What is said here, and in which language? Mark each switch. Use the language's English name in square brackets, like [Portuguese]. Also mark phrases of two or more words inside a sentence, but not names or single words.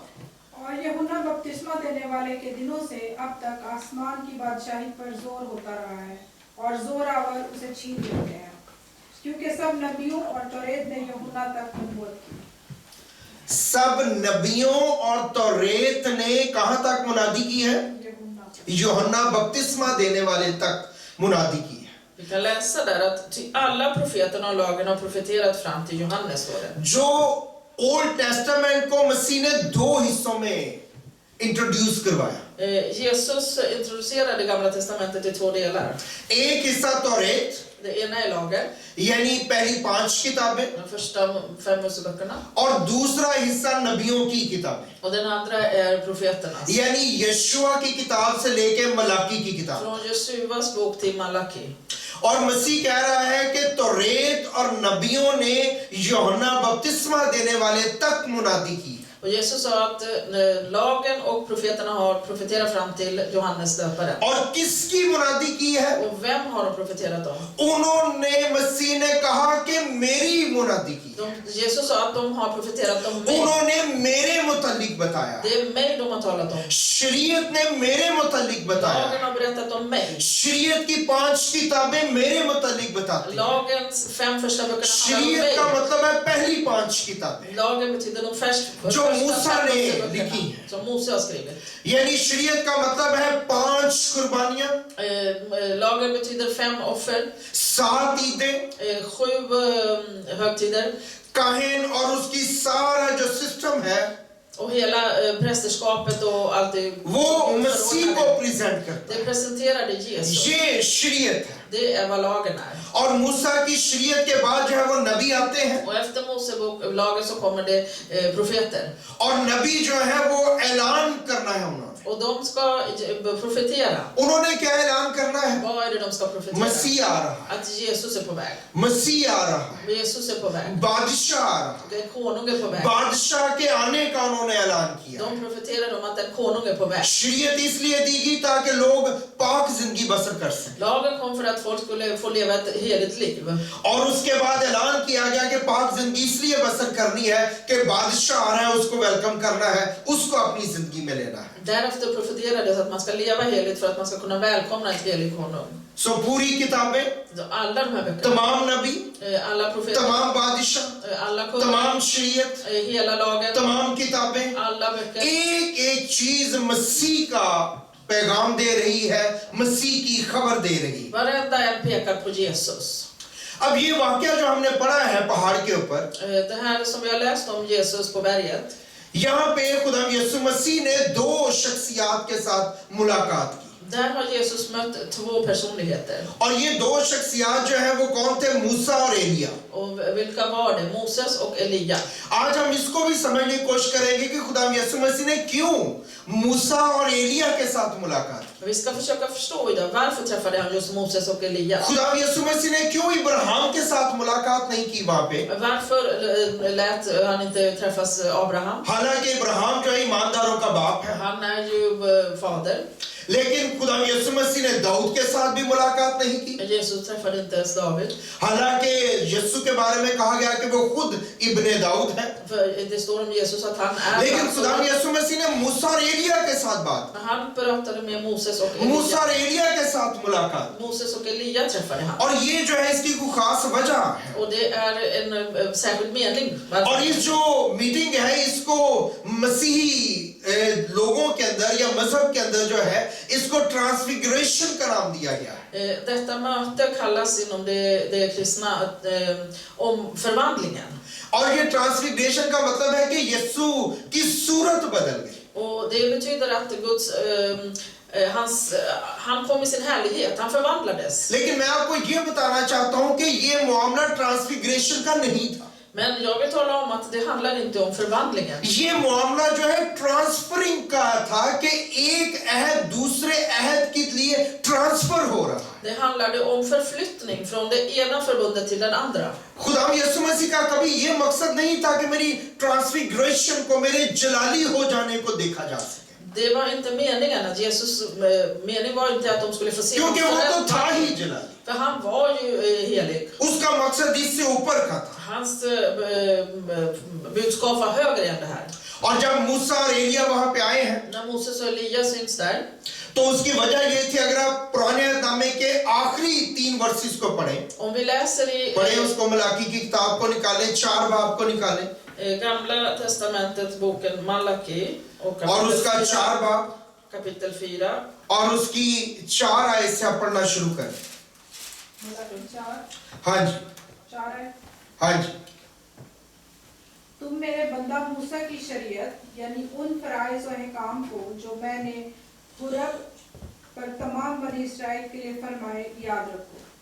[Urdu] اور یوحنا بپتسمہ دینے والے کے دنوں سے اب تک آسمان کی بادشاہی پر زور ہوتا رہا ہے اور زورآور اسے چھین لیتے ہیں، کیونکہ سب نبیوں اور توریت نے یوحنا تک نبوت کی. سب نبیوں اور توریت نے کہاں تک منادی کی ہے? یوحنا بپتسمہ دینے والے تک منادی کی ہے. [Swedish] Vi kan läsa där att alla profeterna och lagen har profeterat fram till Johannes, står det. [Urdu] جو [English] Old Testament [Urdu] کو مسیح نے 2 حصوں میں انٹروڈیوس کروایا. [Swedish] Jesus introducerade Gamla testamentet i 2 delar. [Urdu] ایک حصہ توریت, [Swedish] Det ena är lagen, [Urdu] یعنی پہلی 5 کتابیں, [Swedish] de första 5 Moseböckerna, [Urdu] اور دوسرا حصہ نبیوں کی کتابیں, [Swedish] och den andra är profeternas. [Urdu] یعنی یشوع کی کتاب سے لیکے ملاکی کی کتاب. [Swedish] Från Jesuas bok till Malaki. [Urdu] اور مسیح کہہ رہا ہے کہ توریت اور نبیوں نے یوحنا بپتسمہ دینے والے تک منادی کی. [Swedish] Och Jesus sa att lagen och profeterna har profeterat fram till Johannes döparen. [Urdu] اور کس کی منادی کی ہے? [Swedish] Och vem har de profeterat om? [Urdu] انہوں نے، مسیح نے کہا کہ میری منادی کی. [Swedish] Jesus sa att de har profeterat om mig. [Urdu] انہوں نے میرے متعلق بتایا. [Swedish] Det är mig de har talat om. [Urdu] شریعت نے میرے متعلق بتایا. [Swedish] Lagen har berättat om mig. [Urdu] شریعت کی 5 کتابیں میرے متعلق بتاتی ہیں. [Swedish] Lagens 5 första böckerna handlar om [Urdu] شریعت کا [Swedish] mig. [Urdu] مطلب ہے پہلی 5 کتابیں [Swedish] Lagen betyder de första [Urdu] موسیٰ نے [Swedish] 5 [Urdu] لکھی [Swedish] böckerna [Urdu] ہے. [Swedish] som Mose har skrivit. [Urdu] یعنی شریعت کا مطلب ہے 5 قربانیاں, [Swedish] Lagen betyder 5 offer, [Urdu] 7 عیدیں, [Swedish] 7 högtider [Urdu] کاہن اور اس کی سارا جو سسٹم ہے [Swedish] och hela prästerskapet och allt det. [Urdu] وہ مسیح کو پریزنٹ کرتا [Swedish] Det presenterade [Urdu] ہے. [Swedish] Jesus. [Urdu] یہ شریعت ہے. [Swedish] Det är vad lagen är. [Urdu] اور موسیٰ کی شریعت کے بعد جو ہے وہ نبی آتے ہیں, [Swedish] Och efter Mosebok-lagen så kommer det profeter. [Urdu] اور نبی جو ہے وہ اعلان کرنا ہے انہوں نے. [Swedish] Och de ska profetera. [Urdu] انہوں نے کیا اعلان کرنا ہے? [Swedish] Vad är det de ska profetera? [Urdu] مسیح آ رہا ہے, [Swedish] Att Jesus är på väg. [Urdu] مسیح آ رہا ہے, [Swedish] Jesus är på väg. [Urdu] بادشاہ آ رہا ہے. [Swedish] En konung är på väg. [Urdu] بادشاہ کے آنے کا انہوں نے اعلان کیا. [Swedish] De profeterar om att en konung är på väg. [Urdu] شریعت اس لیے دی گئی تاکہ لوگ پاک زندگی بسر کر سکیں. [Swedish] Lagen kom för att folk skulle få leva ett heligt liv. [Urdu] اور اس کے بعد اعلان کیا گیا کہ پاک زندگی اس لیے بسر کرنی ہے کہ بادشاہ آ رہا ہے، اس کو ویلکم کرنا ہے، اس کو اپنی زندگی میں لینا ہے. [Swedish] Därefter profeterades att man ska leva heligt för att man ska kunna välkomna ett helig konung. [Urdu] سو پوری کتابیں, [Swedish] Alla de här böckerna, [Urdu] تمام نبی, [Swedish] alla profeter, [Urdu] تمام بادشاہ, [Swedish] alla kungar, [Urdu] تمام شریعت, [Swedish] hela lagen, [Urdu] تمام کتابیں [Swedish] alla böcker. [Urdu] ایک ایک چیز مسیح کا پیغام دے رہی ہے، مسیح کی خبر دے رہی ہے. [Swedish] Varenda en pekar på Jesus. [Urdu] اب یہ واقعہ جو ہم نے پڑھا ہے پہاڑ کے اوپر, [Swedish] Det här som vi har läst om Jesus på berget. [Urdu] یہاں پے خدا یسوع مسیح نے 2 شخصیات کے ساتھ ملاقات کی. [Swedish] Där har Jesus mött 2 personligheter. [Urdu] اور یہ 2 شخصیات جو ہے وہ کون تھے? موسیٰ اور ایلیاہ. [Swedish] Och vilka var det? Moses och Elia. [Urdu] آج ہم اس کو بھی سمجھنے کی کوشش کریں گے کہ خدا یسوع مسیح نے کیوں موسیٰ اور ایلیاہ کے ساتھ ملاقات کی. [Swedish] Vi ska försöka förstå idag varför träffade han just Moses och Elia. [Urdu] خدا یسوع مسیح نے کیوں ابراہیم کے ساتھ ملاقات نہیں کی وہاں پے? [Swedish] Varför lät han inte träffas Abraham? [Urdu] حالانکہ ابراہیم جو ہے ایمانداروں کا باپ ہے, [Swedish] Han är ju fader. [Urdu] لیکن خدا یسوع مسیح نے داؤد کے ساتھ بھی ملاقات نہیں کی. [Swedish] Jesus träffade inte ens David. [Urdu] حالانکہ یسوع کے بارے میں کہا گیا کہ وہ خود ابن داؤد ہے, [Swedish] För det står om Jesus att han är [Urdu] لیکن خدا یسوع مسیح نے موسیٰ اور ایلیاہ کے ساتھ بات, [Swedish] Han pratade med Moses och [Urdu] موسیٰ [Swedish] Elia. [Urdu] اور ایلیاہ کے ساتھ ملاقات. [Swedish] Moses och Elia träffade han. [Urdu] اور یہ جو ہے اس کی کوئی خاص وجہ ہے. [Swedish] Och det är en särskild mening. [Urdu] اور اس جو میٹنگ ہے اس کو مسیحی لوگوں کے اندر یا مذہب کے اندر جو ہے اس کو ٹرانسفگریشن کا نام دیا گیا ہے. [Swedish] Detta möte kallas inom det kristna om förvandlingen. [Urdu] اور یہ ٹرانسفگریشن کا مطلب ہے کہ یسوع کی صورت بدل گئی. [Swedish] Och det betyder att Guds han kom i sin härlighet, han förvandlades. [Urdu] لیکن میں آپ کو یہ بتانا چاہتا ہوں کہ یہ معاملہ ٹرانسفگریشن کا نہیں تھا. [Swedish] Men jag vill tala om att det handlar inte om förvandlingen. [Urdu] یہ معاملہ جو ہے ٹرانسفرنگ کا تھا کہ ایک عہد دوسرے عہد کے لیے ٹرانسفر ہو رہا ہے. [Swedish] Det handlade om förflyttning från det ena förbundet till den andra. [Urdu] خدا یسوع مسیح کا کبھی یہ مقصد نہیں تھا کہ میری ٹرانسفگریشن کو، میرے جلالی ہو جانے کو دیکھا جا سکے, [Swedish] Det var inte meningen att Jesus mening var inte att de skulle få se [Urdu] کیونکہ وہ تو تھا [Swedish] förändring. [Urdu] ہی جلالی. [Swedish] För han var ju helig. [Urdu] اس کا مقصد اس سے اوپر کا تھا. [Swedish] Hans budskap var högre än det här. [Urdu] اور جب موسیٰ اور ایلیاہ وہاں پے آئے ہیں [Swedish] När Moses och Elia syns där, [Urdu] تو اس کی وجہ یہ تھی، اگر آپ پرانے نامے کے آخری 3 ورسز کو پڑھیں, [Swedish] om vi läser i [Urdu] پڑھے اس کو، ملاکی کی کتاب کو نکالیں، 4 باب کو نکالیں, 4 बाब को निकालें [Swedish] Gamla testamentet, boken Malaki och [Urdu] اور اس کا 4 باب [Swedish] kapitel 4. [Urdu] اور اس کی 4 آیت سے آپ پڑھنا شروع کریں. ہاں جی, 4 ہے. ہاں جی. تم میرے بندہ موسیٰ کی شریعت یعنی ان فرائض اور احکام کو جو میں نے حورب پر تمام بنی اسرائیل کے لیے فرمائے یاد رکھو.